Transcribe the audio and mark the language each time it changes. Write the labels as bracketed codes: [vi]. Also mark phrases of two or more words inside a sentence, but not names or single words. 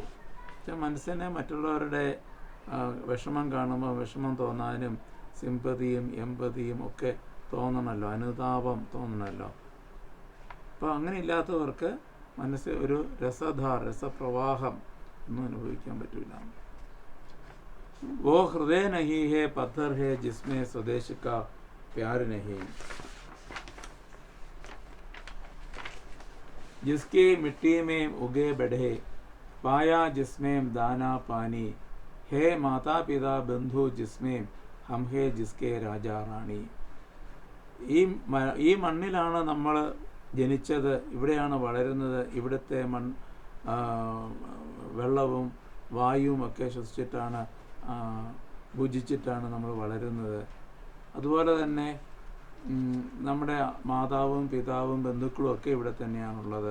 [ml] മനസ്സിനെ മറ്റുള്ളവരുടെ വിഷമം കാണുമ്പോൾ വിഷമം തോന്നാനും സിമ്പതിയും എമ്പതിയും ഒക്കെ തോന്നണമല്ലോ, അനുതാപം തോന്നണമല്ലോ. അപ്പോൾ അങ്ങനെ ഇല്ലാത്തവർക്ക് മനസ്സ് ഒരു രസപ്രവാഹം ഒന്നും അനുഭവിക്കാൻ പറ്റില്ല. [hi] वो हृदय नहीं है पत्थर है जिसमें स्वदेश का प्यार नहीं. जिसकी मिट्टी में उगे बढ़े पाया जिसमें दाना पानी है. माता पिता बंधु जिसमें हम है जिसके राजा റാണി. [ml] ഈ മണ്ണിലാണ് നമ്മൾ ജനിച്ചത്, ഇവിടെയാണ് വളരുന്നത്. ഇവിടുത്തെ വെള്ളവും വായുവും ഒക്കെ ശ്വസിച്ചിട്ടാണ്, ഭുജിച്ചിട്ടാണ് നമ്മൾ വളരുന്നത്. അതുപോലെ തന്നെ നമ്മുടെ മാതാവും പിതാവും ബന്ധുക്കളും ഒക്കെ ഇവിടെ തന്നെയാണുള്ളത്.